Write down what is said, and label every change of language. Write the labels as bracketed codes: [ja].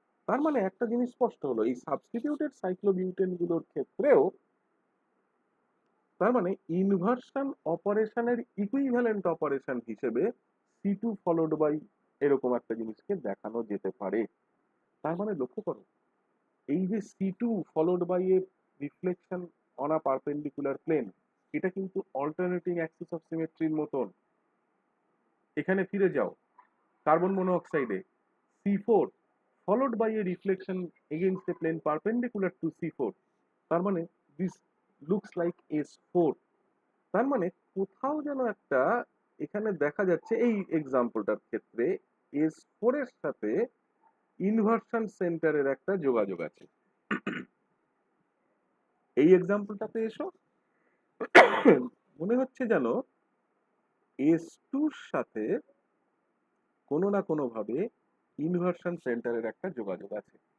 [bn] তার মানে একটা জিনিস স্পষ্ট হলো, এই সাবস্টিটিউটেড সাইক্লোবিউটেন গুলোর ক্ষেত্রেও তার মানে ইনভার্সন অপারেশনের ইকুইভ্যালেন্ট অপারেশন হিসেবে C2 ফলোড বাই এরকম একটা জিনিসকে দেখানো যেতে পারে। তার মানে লক্ষ্য করো, এই যে C2 [en] followed by a reflection on a perpendicular plane, [bn] এটা কিন্তু অল্টারনেটিং অ্যাক্সিস অফ সিমেট্রির মতন। এখানে ফিরে যাও, carbon মনোঅক্সাইডে [en] C4 followed by a reflection against a plane perpendicular to C4, [bn] তার মানে [en] this looks like S4। [bn] তার মানে কোথাও যেন একটা এখানে দেখা যাচ্ছে এই এক্সাম্পলটার ক্ষেত্রে S4 এর সাথে ইনভার্সন সেন্টারের একটা যোগাযোগ আছে। এই এক্সাম্পলটাতে এসো, মনে হচ্ছে যেন S2 র সাথে কোনো না কোনো ভাবে ইনভার্সন সেন্টারের একটা যোগাযোগ আছে।